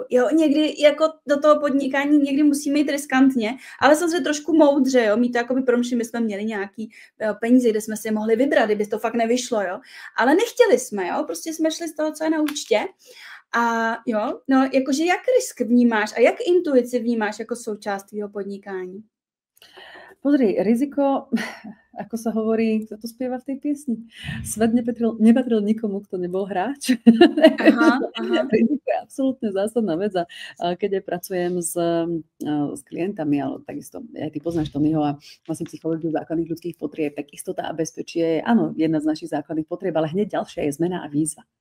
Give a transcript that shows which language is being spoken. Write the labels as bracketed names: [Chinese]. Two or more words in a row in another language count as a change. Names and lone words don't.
[Czech] Jo, někdy jako do toho podnikání někdy musíme jít riskantně, ale samozřejmě trošku moudře, jo, mít to jakoby promyšlení, my jsme měli nějaký peníze, kde jsme si mohli vybrat, kdyby to fakt nevyšlo, jo, ale nechtěli jsme, jo, prostě jsme šli z toho, co je na účtě a jo, no, jakože jak risk vnímáš a jak intuici vnímáš jako součást tvýho podnikání? [Slovak] Pozri, riziko, ako sa hovorí, kto to spieva v tej piesni, svet nepatril nikomu, kto nebol hráč. [Czech] Aha. [Slovak] Riziko je absolútne zásadná vec a keď aj pracujem s klientami, ale takisto aj ty poznáš Tonyho a vlastne psychológiu základných ľudských potrieb, tak istota a bezpečie je áno, jedna z našich základných potrieb, ale hneď ďalšia je zmena a výzva.